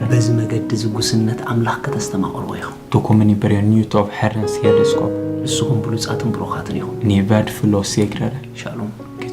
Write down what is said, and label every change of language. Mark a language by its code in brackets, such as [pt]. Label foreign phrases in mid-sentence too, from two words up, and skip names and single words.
[ti] በዚ መገዲ ዝጉስነት ኣምላኽ ከተስተማቕርዎ ኢኹም [sv] Då kommer ni börja njuta av Herrens herdeskap. [ti] ንስኹም ብሉፃትን ብሩኻትን ኢኹም [sv] Ni är värdefulla och segrare. [ti] ሻሎም